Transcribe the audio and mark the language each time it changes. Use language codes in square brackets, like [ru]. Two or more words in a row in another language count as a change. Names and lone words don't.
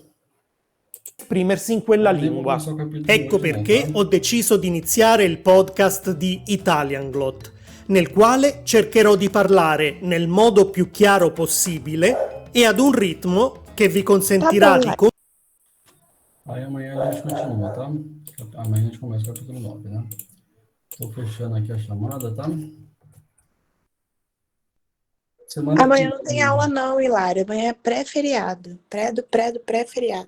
[it] Esprimersi in quella [pt] Amanhã vou [it] lingua. [pt] começar o capítulo [it] Ecco [pt] 8 de novo, [it] perché [pt] tá? [it] ho deciso di iniziare il podcast di Italianglot, nel quale cercherò di parlare nel modo più chiaro possibile e ad un ritmo che vi consentirà di [pt] Aí amanhã a gente continua, tá? Amanhã a gente começa o capítulo 9, né? Estou fechando aqui a chamada, tá? Semana Amanhã que não tem aula não, Hilário. Amanhã é pré-feriado. Pré-pré-pré-feriado.